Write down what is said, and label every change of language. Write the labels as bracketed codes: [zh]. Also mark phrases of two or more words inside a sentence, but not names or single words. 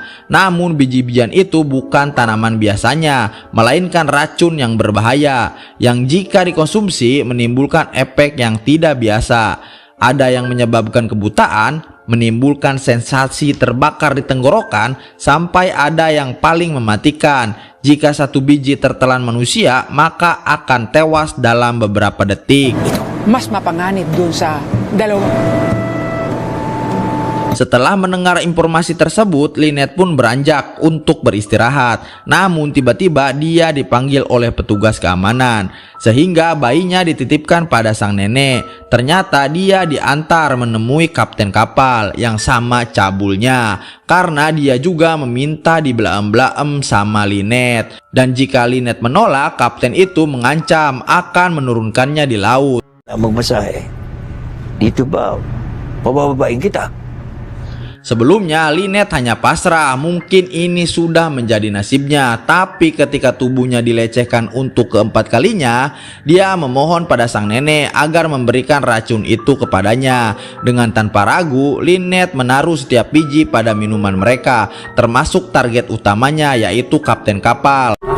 [id] Namun biji-bijian itu bukan tanaman biasanya, melainkan racun yang berbahaya yang jika dikonsumsi menimbulkan efek yang tidak biasa. Ada yang menyebabkan kebutaan, menimbulkan sensasi terbakar di tenggorokan, sampai ada yang paling mematikan. Jika satu biji tertelan manusia, maka akan tewas dalam beberapa detik. [tl] Mas mapanganib dun sa dalawang. [id] Setelah mendengar informasi tersebut, Lynette pun beranjak untuk beristirahat. Namun tiba-tiba dia dipanggil oleh petugas keamanan, sehingga bayinya dititipkan pada sang nenek. Ternyata dia diantar menemui kapten kapal yang sama cabulnya, karena dia juga meminta dibelaem-belaem sama Lynette. Dan jika Lynette menolak, kapten itu mengancam akan menurunkannya di laut. [tl] Magmasahe dito ba pabababain kita? [id] Sebelumnya Lynette hanya pasrah, mungkin ini sudah menjadi nasibnya. Tapi ketika tubuhnya dilecehkan untuk keempat kalinya, dia memohon pada sang nenek agar memberikan racun itu kepadanya. Dengan tanpa ragu, Lynette menaruh setiap biji pada minuman mereka, termasuk target utamanya yaitu kapten kapal.